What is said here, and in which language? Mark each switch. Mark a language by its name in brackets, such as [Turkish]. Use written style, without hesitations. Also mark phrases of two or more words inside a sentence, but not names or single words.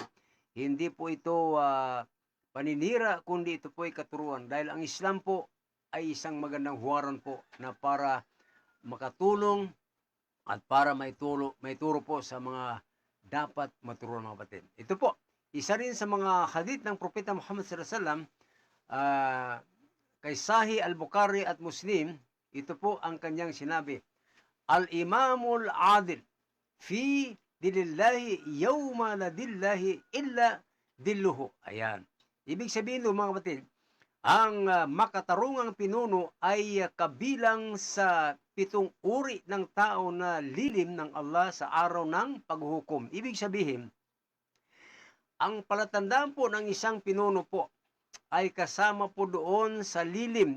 [Filipino] Hindi po ito paninira, kundi ito po ay katuruan. Dahil ang Islam po ay isang magandang huwaran po na para makatulong at para maituro po sa mga dapat maturuan, mga kapatid. Ito po, isa rin sa mga hadith ng Propeta Muhammad [Arabic] صلى الله عليه وسلم, [Filipino] kay Sahih al-Bukhari at Muslim. Ito po ang kanyang sinabi: [Arabic] الإمام العادل في ظل الله يوم لا ظل إلا ظله. [Filipino] Ayan. Ibig sabihin, mga kapatid, ang makatarungang pinuno ay kabilang sa 7 uri ng tao na lilim ng Allah sa araw ng paghuhukom. Ibig sabihin, ang palatandaan po ng isang pinuno po ay kasama po doon sa lilim.